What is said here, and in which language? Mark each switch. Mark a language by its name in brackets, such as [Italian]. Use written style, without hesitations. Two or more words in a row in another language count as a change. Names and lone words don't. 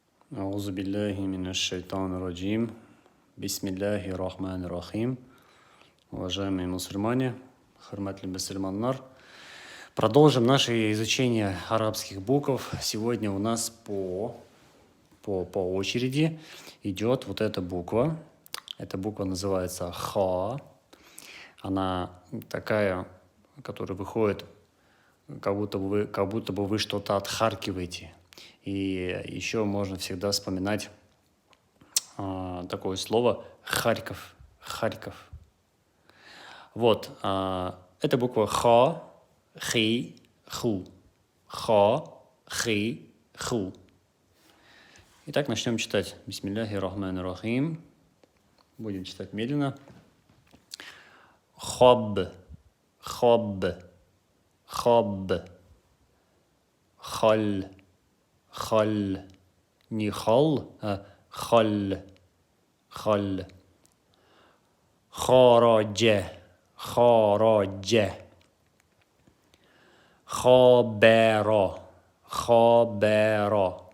[Arabic] أعوذ بالله من الشيطان الرجيم بسم الله الرحمن الرحيم. [Russian] Уважаемые мусульмане, [Uzbek] хурматли мусульманнар, [Russian] продолжим наше изучение арабских букв. Сегодня у нас по очереди идет вот эта буква. Эта буква называется ха. Она такая, которая выходит, как будто бы вы что-то отхаркиваете. И еще можно всегда вспоминать такое слово Харьков. Харьков. Вот. Это буква ха, хи, ху. Ха, хи, ху. Итак, начнем читать. [Arabic] بسم الله الرحمن الرحيم. [Russian] Будем читать медленно. Хаб, хаб, хаб, халь. خل не хал, а халь, халь. Хараджа, хараджа. Хабера, хабера.